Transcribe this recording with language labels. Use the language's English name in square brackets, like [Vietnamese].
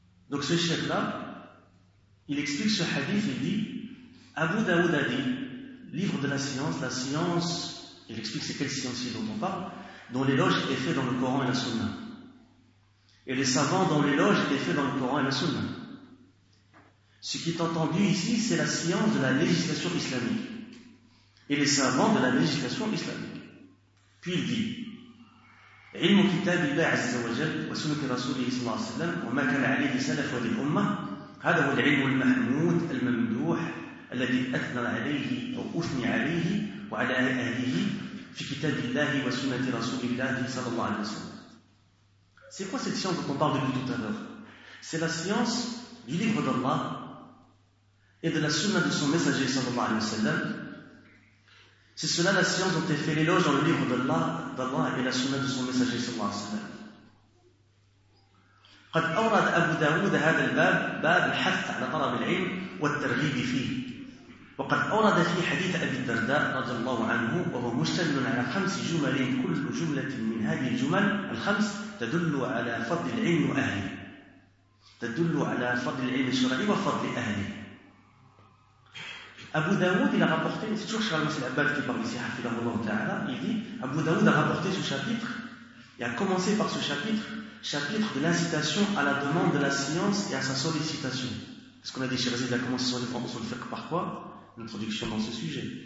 [French] Donc ce chef-là, il explique ce hadith, il dit Abu Daoud a dit, livre de la science, il explique c'est quelle science dont on parle, dont l'éloge est fait dans le Coran et la Sunna. Et les savants dont l'éloge est fait dans le Coran et la Sunna. Ce qui est entendu ici, c'est la science de la législation islamique. Et les savants de la législation islamique. Puis il dit [Arabic] علم كتاب الله عز وجل وسنة رسوله صلى الله عليه وسلم وما كان عليه سلف والأمة هذا هو العلم المحمود الممدوح الذي أثنى عليه أو أثني عليه وعلى أهله في كتاب الله وسنة رسول الله صلى الله عليه وسلم. [French] C'est quoi cette science dont on parle depuis tout à l'heure? C'est la science du livre d'Allah et de la sunna de son messager [Arabic] صلى الله عليه وسلم. [French] C'est cela la science dont est fait l'éloge dans le livre d'Allah et la sunna de son messager sallallahu alayhi wa sallam. [Arabic] وقد أورد في حديث أبي الدرداء رضي الله عنه وهو مشتمل على خمس جمل، كل جملة من هذه الجمل الخمس تدل على فضل العلم وأهله، تدل على فضل العلم الشرعي وفضل أهله. [French] Abu Dawood il a rapporté, c'est toujours Charles Moussel Abbad qui parle ici, Hafidahullah Ta'ala, il dit Abu Dawood a rapporté ce chapitre et a commencé par ce chapitre, chapitre de l'incitation à la demande de la science et à sa sollicitation. Ce qu'on a dit, Chirazid a commencé son livre sur le fiqh par quoi ? L'introduction dans ce sujet.